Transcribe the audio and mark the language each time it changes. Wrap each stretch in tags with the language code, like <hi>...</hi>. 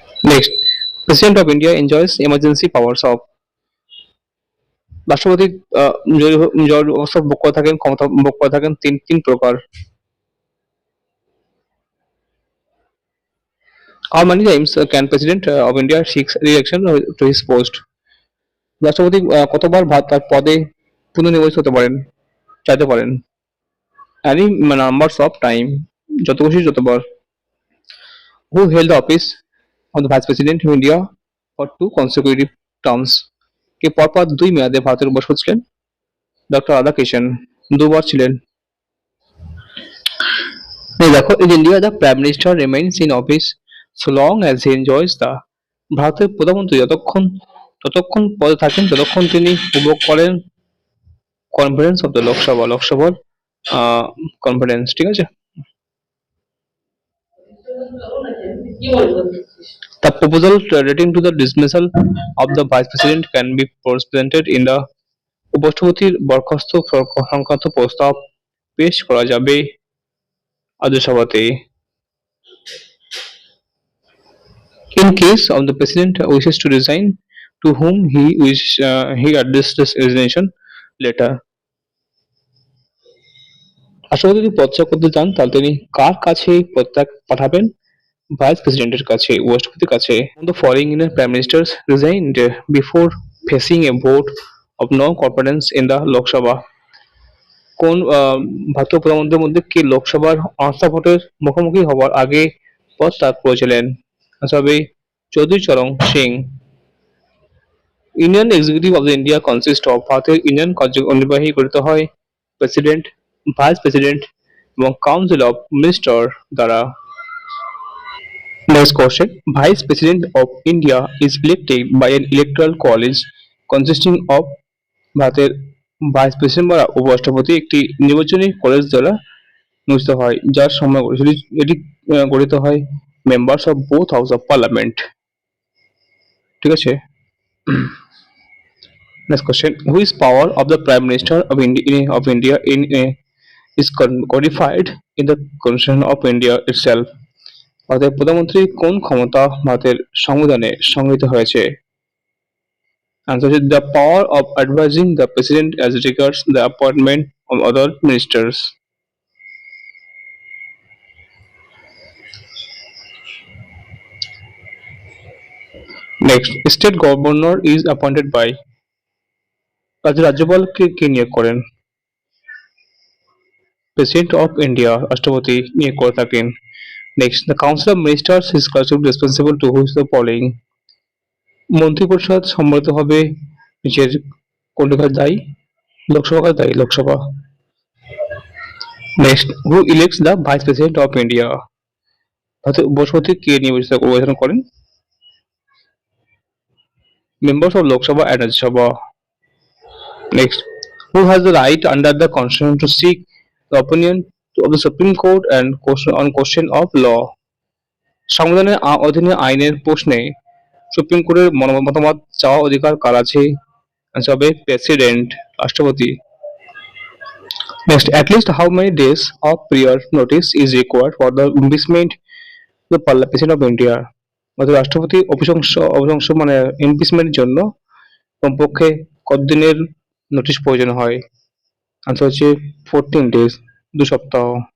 <en>Next, president of India enjoys emergency powers of.</en> <bn>রাষ্ট্রপতি জরুরি অবস্থা ভোগ করে থাকেন, ক্ষমতা ভোগ করে থাকেন তিন তিন প্রকার।</bn> <en>How many times can President of India seek re-election to his post?</en> <bn>রাষ্ট্রপতি কতবার তার পদে পুনর্নির্বাচিত হতে পারেন, চাইতে পারেন?</bn> <en>Any numbers of time,</en> <bn>যত খুশি যতবার।</bn> <en>Who held the office of the Vice President of India for two consecutive terms?</en> <bn>কে পরপর দুই মেয়াদে ভারতের উপর ছিলেন? ডক্টর রাধাকৃষ্ণন দুবার ছিলেন। এই দেখো,</bn> <en>in India the Prime Minister remains in office so long as he enjoys the,</en> <bn>ভারতের প্রধানমন্ত্রী ততক্ষণ পদে থাকেন ততক্ষণ তিনি উপভোগ করেন</bn> <en>confidence of the লোকসভার confidence,</en> <bn>ঠিক আছে।</bn> <en>The proposal relating to the dismissal of the vice president can be presented in the,</en> <bn>উপরাষ্ট্রপতির বরখাস্ত সংক্রান্ত প্রস্তাব পেশ করা যাবে রাজ্যসভাতে।</bn> <en>In case of the president wishes to resign, to whom he addressed this resignation letter.</en> <bn>রাষ্ট্রপতি যদি পদত্যাগ করতে চান তাহলে তিনি কার কাছে পদত্যাগ পাঠাবেন? ভাইস প্রেসিডেন্টের কাছে, উপরাষ্ট্রপতির কাছে।</bn> <en>The following Indian prime ministers resigned before facing a vote of no confidence in the Lok Sabha.</en> <bn>কোন ভারতীয় প্রধানমন্ত্রীর মধ্যে কে লোকসভার অনাস্থা ভোটের মুখোমুখি হওয়ার আগে পদত্যাগ করেছিলেন? তবে Chaudhary Charan Singh.</bn> <en>union executive of the India consist of,</en> <bn>ভারতের ইউনিয়ন কার্যনির্বাহী গঠিত হয় প্রেসিডেন্ট, ভাইস প্রেসিডেন্ট এবং কাউন্সিল অফ মিনিস্টার দ্বারা।</bn> <en>Next question. Vice President of India is elected by an electoral college consisting of,</en> <bn>ভারতের ভাইস প্রেসিডেন্ট বা উপরাষ্ট্রপতি একটি নির্বাচনী কলেজ দ্বারা নিয়োজিত হয়, যার সময় এটি গঠিত হয়</bn> <en>members of both house of parliament,</en> <bn>ঠিক আছে।</bn> <en>Next question. Which power of the Prime Minister of India is codified in the Constitution of India itself?</en> <bn>ভারতের প্রধানমন্ত্রী কোন ক্ষমতা ভারতের সংবিধানে সংজ্ঞায়িত হয়েছে?</bn> <en>Answer is the power of advising the president as regards the appointment of other ministers. Next, state governor is appointed by,</en> <bn>রাজ্যের রাজ্যপালকে কে নিয়োগ করেন? প্রেসিডেন্ট অফ ইন্ডিয়া, রাষ্ট্রপতি নিয়োগ করে থাকেন।</bn> <en>Next, the council of ministers is responsible to who is the following?</en> <bn>মন্ত্রিপরিষদ সম্মিলিত হবে নিজের কোনটি কাজ দায়ী? লোকসভা কাজ দায়ী, Lok Sabha.</bn> <en>Next, who elects the vice president of India?</en> <bn>ভারতের উপরাষ্ট্রপতি কে নির্বাচন করেন?</bn> <en>Members of Lok Sabha and Rajya Sabha. Next, who has the right under the constitution to seek the opinion of the Supreme Court and question of law?</en> <bn>সংবিধানের অধীনে আইনের প্রশ্নে supreme কোর্টের মতামত চাওয়া অধিকার কার আছে? তবে প্রেসিডেন্ট, রাষ্ট্রপতি।</bn> <en>Next, at least how many days of prior notice is required for the impeachment of the president of India?</en> <bn>অর্থাৎ রাষ্ট্রপতি অভিশংস মানে ইমপিচমেন্টের জন্য কমপক্ষে কতদিনের নোটিশ প্রয়োজন হয়? আনসার হচ্ছে</bn> <en>14 days,</en> <bn>2 সপ্তাহ।</bn>